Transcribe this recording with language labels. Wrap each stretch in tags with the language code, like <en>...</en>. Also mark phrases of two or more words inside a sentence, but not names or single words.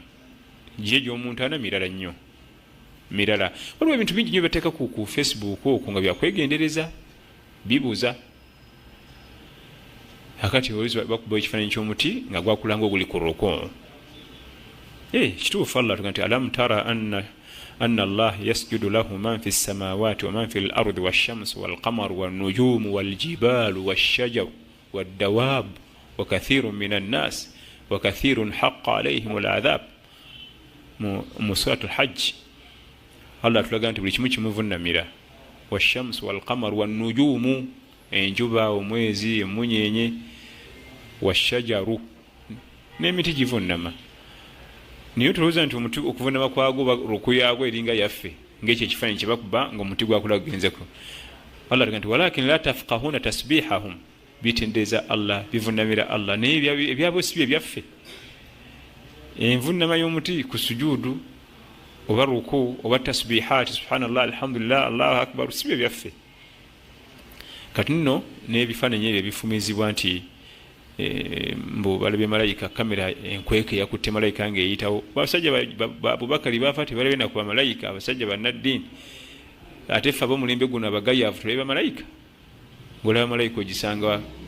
<lg>Giri egy'omuntaana mirala nnyo, mirala. Waliwo ebintu bingi nnyo bateeka ku Facebook okwo nga byakwegendereza, bibuuza. Akati bakuba ekifaananyi ky'omuti nga gwakulanga oguli ku ruko. Kituufu Allah tuga nti</lg> <ar>ألم تر أن الله يسجد له من في السماوات ومن في الأرض والشمس والقمر والنجوم والجبال والشجر والدواب وكثير من الناس وكثير حق عليهم العذاب.</ar> <lg>Mu suratul Hajj Allah tulaga nti buli kimu kimuvunnamira.</lg> <ar>والشمس والقمر والنجوم,</ar> <lg>enjuba, omwezi, emunyenye, wash-shajaru, n'emiti givunnama. Niyo tulowooza nti omuti okuvunnama kwagwo ruku yaagwo eringa yaffe ng'ekyo ekifaananyi kye bakuba ng'omuti gwakula gugenzeko. Allah tulaga nti</lg> <ar>ولكن لا تفقهون تسبيحهم,</ar> <lg>bitendeeza Allah, bivunnamira Allah, naye ebyabwe si bye byaffe. Envunnama y'omuti ku sujuudu oba ruku oba tasbihaati</lg> <ar>سبحان الله الحمد لله الله أكبر</ar> <lg>si bye byaffe. Kati nno n'ebifaananyi ebyo bifumizibwa nti mbu balabye malayika kamera enkweke yakutte malayika ng'eyitawo abasajja abubakari bafa tebalabye nakuba malayika abasajja bannaddiini ate ffe ab'omulembe guno abagayaavu tulabye bamalayika ng'olaba malayika ogisanga</lg>